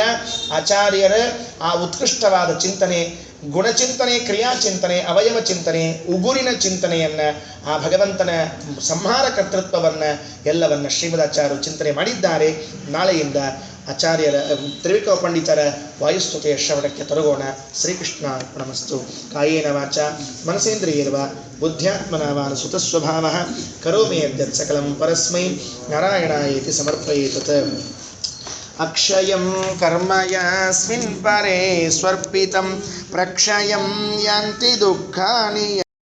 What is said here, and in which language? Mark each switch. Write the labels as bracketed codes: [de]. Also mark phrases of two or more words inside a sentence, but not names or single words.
[kn] ಆಚಾರ್ಯರ ಆ ಉತ್ಕೃಷ್ಟವಾದ ಚಿಂತನೆ, ಗುಣಚಿಂತನೆ, ಕ್ರಿಯಾಚಿಂತನೆ, ಅವಯವ ಚಿಂತನೆ, ಉಗುರಿನ ಚಿಂತನೆಯನ್ನು, ಆ ಭಗವಂತನ ಸಂಹಾರ ಕರ್ತೃತ್ವವನ್ನು ಎಲ್ಲವನ್ನು ಶ್ರೀಮದಾಚಾರ್ಯರು ಚಿಂತನೆ ಮಾಡಿದ್ದಾರೆ. ನಾಳೆಯಿಂದ ಆಚಾರ್ಯರ ತ್ರಿವಿಕ್ರಮ ಪಂಡಿತರ ವಾಯುಸ್ತುತಿಯ ಶ್ರವಣಕ್ಕೆ ತೊಡಗೋಣ. [sa] ಶ್ರೀಕೃಷ್ಣ ಅರ್ಪಣಮಸ್ತು. ಕಾಯೇನ ವಾಚ ಮನಸೇಂದ್ರಿಯೇರ್ವಾ ಬುದ್ಧ್ಯಾತ್ಮನಾವಾನ್ ಸುತಸ್ವಭಾವಃ ಕರೋಮಿ ಯದ್ಯತ್ ಸಕಲಂ ಪರಸ್ಮೈ ನಾರಾಯಣಾಯೇತಿ ಸಮರ್ಪಯೇತತ್. ಅಕ್ಷಯಂ ಕರ್ಮ ಯಸ್ಮಿನ್ ಪರೇ ಸ್ವರ್ಪಿತಂ ಪ್ರಕ್ಷಯಂ ಯಾಂತಿ ದುಃಖಾನಿ.